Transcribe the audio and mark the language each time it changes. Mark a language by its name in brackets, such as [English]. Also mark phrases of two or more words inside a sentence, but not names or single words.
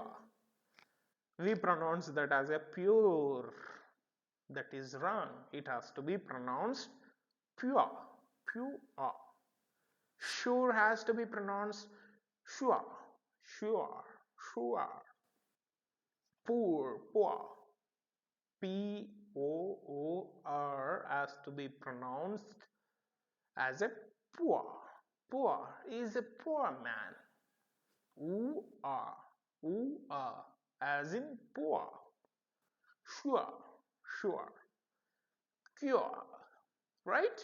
[English] We pronounce that as a pure. That is wrong. It has to be pronounced pure, pure. Sure has to be pronounced sure, sure, sure. Poor, poor. P-O-O-R has to be pronounced as a poor. Poor is a poor man. Ooh, as in poor. Sure, sure. Cure, right?